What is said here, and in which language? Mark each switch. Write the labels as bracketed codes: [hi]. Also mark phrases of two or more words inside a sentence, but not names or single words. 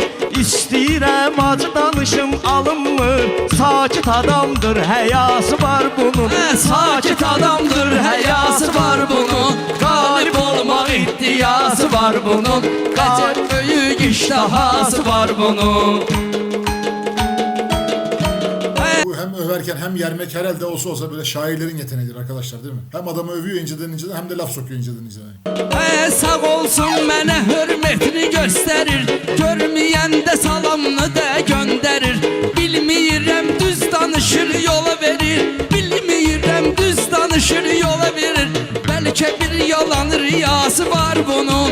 [az] İstəyirəm acı danışım alınmır. Sakit adamdır həyası var bunun. Sakit adamdır həyası var bunun. Galip olmaq ihtiyası var bunun. Əcəb böyük iştahası var bunun. [tr] Bu hem överken hem yermek herhalde olsa böyle şairlerin yeteneğidir arkadaşlar, değil mi? Hem adamı övüyor inceden hem de laf sokuyor inceden. [az] Sağ olsun mənə hörmətini göstərir. Görməyəndə salamını da göndərir. Bilmirəm düz danışır yola verir. Bilmirəm düz danışır yola verir. Bəlkə bir yalan riyası var bunun.